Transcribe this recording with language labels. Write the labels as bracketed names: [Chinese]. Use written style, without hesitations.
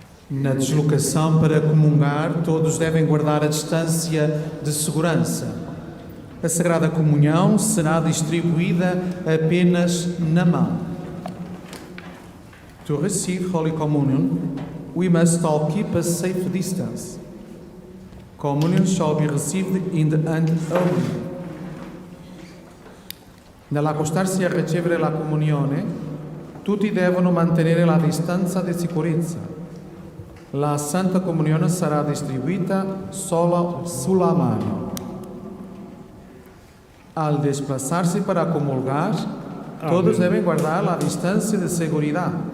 [Portuguese] Na deslocação para comungar, todos devem guardar a distância de segurança. A Sagrada Comunhão será distribuída apenas na mão. [English] To receive Holy Communion, we must all keep a safe distance. Communion shall be received in the hand only. [Italian] Nell'accostarsi a ricevere la comunione, tutti devono mantenere la distanza di sicurezza. La Santa Comunione sarà distribuita solo sulla mano. [Spanish] Al desplazarse para comulgar, todos deben guardar la distancia de seguridad.